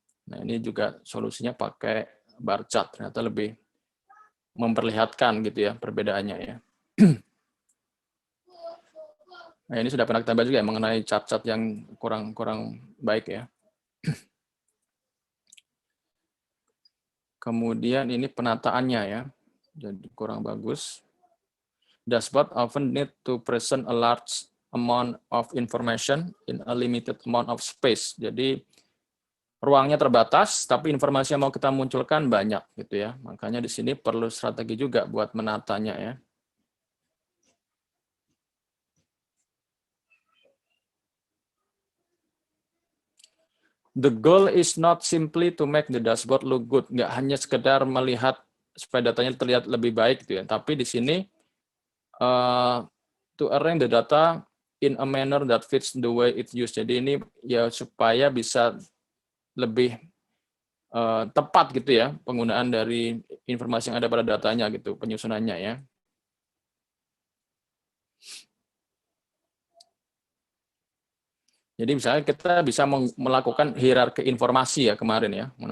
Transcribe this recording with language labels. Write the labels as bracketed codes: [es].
[id] Nah, ini juga solusinya pakai bar chart, ternyata lebih memperlihatkan gitu ya perbedaannya ya. Nah, ini sudah pernah kita bahas juga ya, mengenai chart-chart yang kurang baik ya. Kemudian ini penataannya ya, jadi kurang bagus. [en] Dashboard often need to present a large amount of information in a limited amount of space. [id] Jadi ruangnya terbatas, tapi informasi yang mau kita munculkan banyak gitu ya. Makanya di sini perlu strategi juga buat menatanya ya. [en] The goal is not simply to make the dashboard look good. [id] Nggak hanya sekedar melihat supaya datanya terlihat lebih baik gitu ya. Tapi di sini [en] to arrange the data in a manner that fits the way it's used. [id] Jadi ini ya supaya bisa lebih tepat gitu ya penggunaan dari informasi yang ada pada datanya gitu, penyusunannya ya. Jadi misalnya kita bisa melakukan hierarki informasi ya kemarin ya.